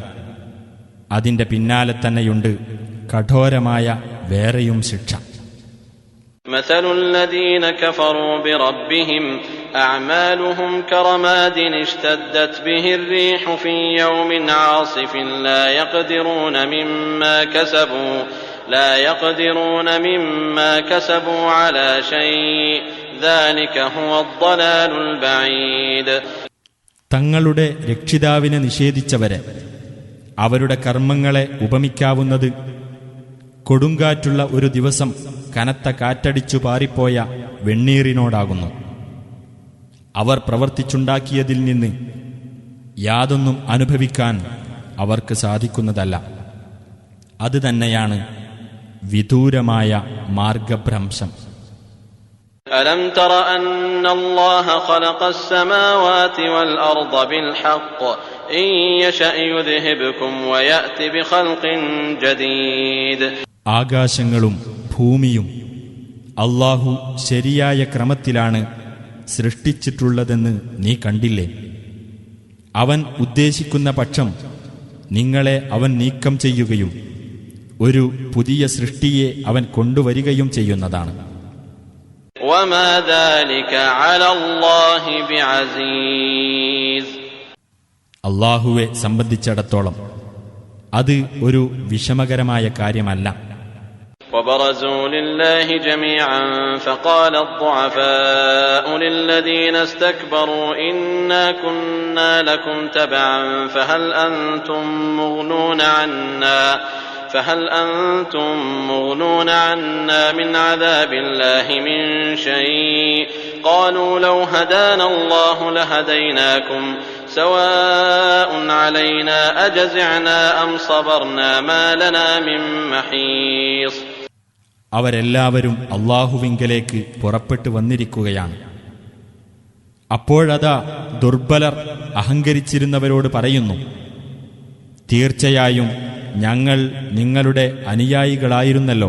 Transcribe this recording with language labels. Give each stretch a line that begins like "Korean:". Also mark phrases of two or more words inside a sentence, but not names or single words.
Malayalam: അതിന്റെ പിന്നാലെ തന്നെയുണ്ട് കഠോരമായ വേറെയും ശിക്ഷ.
Arabic: مثل الذين كفروا بربهم أعمالهم كرماد اشتدت به الريح في يوم عاصف لا يقدرون مما كسبوا على شيء ذلك هو الضلال البعيد.
Malayalam: തങ്ങളുടെ രക്ഷിതാവിനെ നിഷേധിച്ചവരെ അവരുടെ കർമ്മങ്ങളെ ഉപമിക്കാവുന്നത് കൊടുങ്കാറ്റുള്ള ഒരു ദിവസം കനത്ത കാറ്റടിച്ചു പാറിപ്പോയ വെണ്ണീറിനോടാകുന്നു. അവർ പ്രവർത്തിച്ചുണ്ടാക്കിയതിൽ നിന്ന് യാതൊന്നും അനുഭവിക്കാൻ അവർക്ക് സാധിക്കുന്നതല്ല. അത് തന്നെയാണ് വിദൂരമായ മാർഗഭ്രംശം.
Arabic: ألم تر أن الله خلق السماوات والأرض بالحق إن يشأ يذهبكم ويأتي بخلق جديد.
Malayalam: ആകാശങ്ങളും ഭൂമിയും അല്ലാഹു ശരിയായ ക്രമത്തിലാണ് സൃഷ്ടിച്ചിട്ടുള്ളതെന്ന് നീ കണ്ടില്ലേ? അവൻ ഉദ്ദേശിക്കുന്ന പക്ഷം നിങ്ങളെ അവൻ നീക്കം ചെയ്യുകയും ഒരു പുതിയ സൃഷ്ടിയെ അവൻ കൊണ്ടുവരികയും ചെയ്യുന്നതാണ്.
Arabic: وما ذلك على الله بعزيز.
Malayalam: അല്ലാഹുവെ സംബന്ധിച്ചിടത്തോളം അത് ഒരു വിഷമകരമായ കാര്യമല്ല.
Arabic: وبرزوا لله جميعا فقال الضعفاء للذين استكبروا إنا كنا لكم تبعا فهل أنتم مغنون عنا من عذاب الله من شيء قالوا لو هدانا الله لهديناكم سواء علينا أجزعنا أم صبرنا ما لنا من محيص.
Malayalam: അവരെല്ലാവരും അല്ലാഹുവിങ്കലേക്ക് പുറപ്പെട്ടു വന്നിരിക്കുകയാണ്. അപ്പോഴതാ ദുർബലർ അഹങ്കരിച്ചിരുന്നവരോട് പറയുന്നു, തീർച്ചയായും ഞങ്ങൾ നിങ്ങളുടെ അനുയായികളായിരുന്നല്ലോ.